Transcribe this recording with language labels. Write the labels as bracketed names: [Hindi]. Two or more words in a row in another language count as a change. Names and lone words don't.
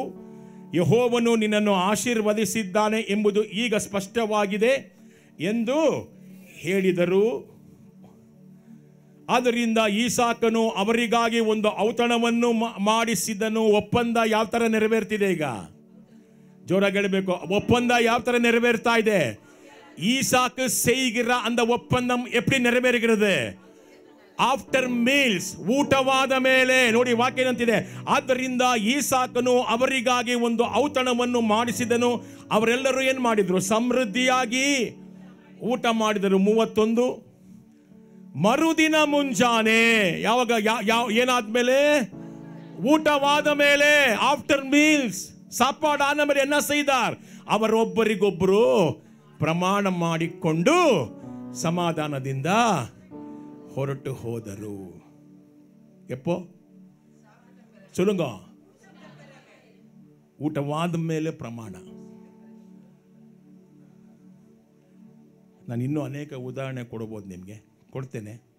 [Kannada] ಯೆಹೋವನು ನಿನ್ನನ್ನು ಆಶೀರ್ವದಿಸಿದ್ದಾನೆ ಎಂಬುದು ಈಗ ಸ್ಪಷ್ಟವಾಗಿದೆ ಎಂದು ಹೇಳಿದರು. ಆದ್ದರಿಂದ ಈಸಾಕನು ಅವರಿಗಾಗಿ ಒಂದು ಔತಣವನ್ನು ಮಾಡಿಸಿದನು. ಒಪ್ಪಂದ ಯಾವ ಥರ ನೆರವೇರ್ತಿದೆ? ಈಗ ಜೋರಾಗಿ ಹೇಳಬೇಕು, ಒಪ್ಪಂದ ಯಾವ ಥರ ನೆರವೇರ್ತಾ ಇದೆ? [Tamil] ஈசாக்கு செய்கிற அந்த ஒப்பந்தம் எப்படி நிறைவேறுகிறது? [English] After meals, [Kannada] ಊಟವಾದ ಮೇಲೆ. ನೋಡಿ ವಾಕ್ಯ ಏನಂತಿದೆ? ಆದ್ದರಿಂದ ಈಸಾಕನು ಅವರಿಗಾಗಿ ಒಂದು ಔತಣವನ್ನು ಮಾಡಿಸಿದನು. ಅವರೆಲ್ಲರೂ ಏನು ಮಾಡಿದ್ರು? ಸಮೃದ್ಧಿಯಾಗಿ ಊಟ ಮಾಡಿದರು. 31, ಮರುದಿನ ಮುಂಜಾನೆ, ಯಾವಾಗ ಏನಾದ್ಮೇಲೆ? ಊಟವಾದ ಮೇಲೆ, [English] After meals, [Kannada] ಸಾಪಾಡು ಆದ ಮೇಲೆ [Tamil] என்ன செய்தார்? [Kannada] ಅವರೊಬ್ಬರಿಗೊಬ್ಬರು ಪ್ರಮಾಣ ಮಾಡಿಕೊಂಡು ಸಮಾಧಾನದಿಂದ ಹೊರಟು ಹೋದರು. [Tamil] எப்போ சொல்லுங்க, [Kannada] ಊಟವಾದ ಮೇಲೆ ಪ್ರಮಾಣ. ನಾನು ಇನ್ನೂ ಅನೇಕ ಉದಾಹರಣೆ ಕೊಡಬಹುದು, ನಿಮಗೆ ಕೊಡ್ತೇನೆ.